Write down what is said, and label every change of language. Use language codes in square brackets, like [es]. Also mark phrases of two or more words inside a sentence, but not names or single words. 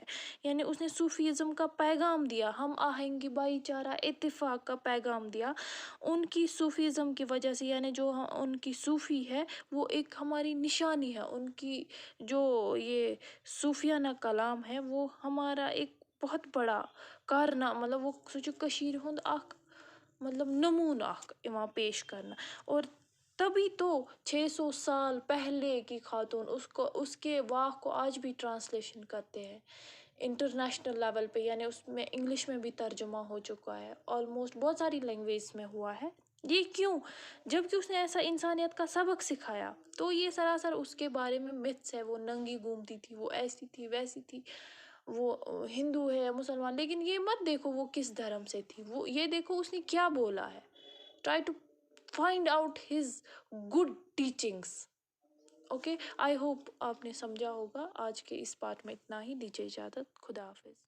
[ur] یعنی اس نے صوفیزم کا پیغام دیا، ہم آہنگی، بھائی چارہ، اتفاق کا پیغام دیا. ان کی صوفیزم کی وجہ سے، یعنی جو ان کی صوفی ہے وہ ایک ہماری نشانی ہے. ان کی جو یہ صوفیانہ کلام ہے وہ ہمارا ایک بہت بڑا کارنامہ، مطلب وہ سوچو [ks] کشیر ہند اخ مطلب نمون اخ یوان [ur] پیش کرنا. اور تبھی تو 600 سال پہلے کی خاتون اس کے واق کو آج بھی ٹرانسلیشن کرتے ہیں [en] international level [ur] پہ. یعنی اس میں انگلش میں بھی ترجمہ ہو چکا ہے، آلموسٹ بہت ساری لینگویج میں ہوا ہے. یہ کیوں؟ جبکہ اس نے ایسا انسانیت کا سبق سکھایا. تو یہ سراسر اس کے بارے میں متس ہے. وہ ننگی گھومتی تھی، وہ ایسی تھی، ویسی تھی، وہ ہندو ہے یا مسلمان. لیکن یہ مت دیکھو وہ کس دھرم سے تھی، وہ یہ دیکھو اس نے کیا بولا ہے. [en] try to find out his good teachings. [ur] اوکے، [en] I hope [ur] آپ نے سمجھا ہوگا۔ آج کے اس پارٹ میں اتنا ہی، دیجیے اجازت، خدا حافظ۔